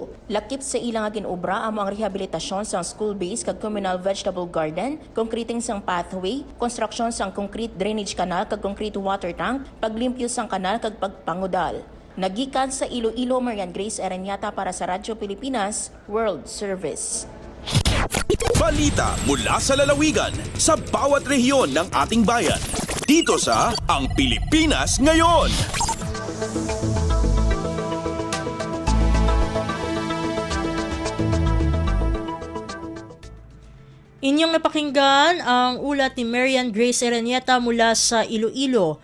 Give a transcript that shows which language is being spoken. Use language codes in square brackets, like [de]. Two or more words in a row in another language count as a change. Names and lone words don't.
[hil] Lakip sa ilang nga ginobra amo ang rehabilitasyon sang school-based kag [en] communal vegetable garden, [hil] concreting sang pathway, construction sang [en] concrete drainage canal [hil] kag [en] concrete water tank, [hil] paglimpyo sang kanal kag pagpangudal. Nagikan sa Iloilo, Marian Grace Erenieta para sa Radyo Pilipinas World Service. [tl] Balita mula sa lalawigan sa bawat rehiyon ng ating bayan. Dito sa Ang Pilipinas Ngayon. Inyong napakinggan ang ulat ni Marian Grace Erenieta mula sa Iloilo.